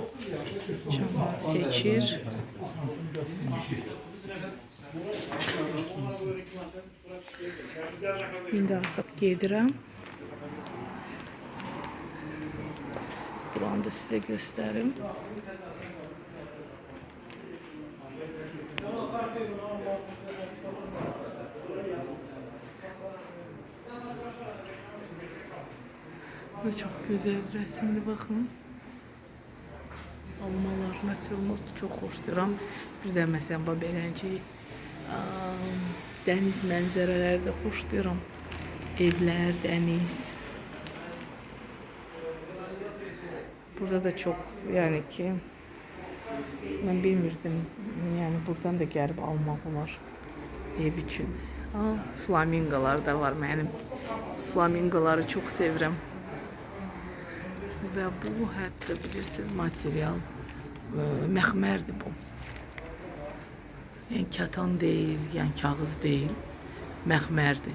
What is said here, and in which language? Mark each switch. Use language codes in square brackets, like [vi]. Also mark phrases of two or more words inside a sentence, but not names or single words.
[az] Cəmaət seçir. İndi artıq gedirəm. Buranı da sizə göstərim. [tr] Bu çok güzel resimli bakın. [az] Almalar, natürmort çok xoşlayıram. Bir də məsələn bu beləncə dəniz mənzərələri də xoşlayıram. Evlər, dəniz. Burada da çok yani ki ben bilmirdim. Yani buradan da gəlib almaq olar ev için. Flamingolar da var mənim. Flamingoları çok sevirəm. Və bu hətta bilirsiniz material məxmərdir bu. Yəni katan deyil, yəni kağız deyil, məxmərdir.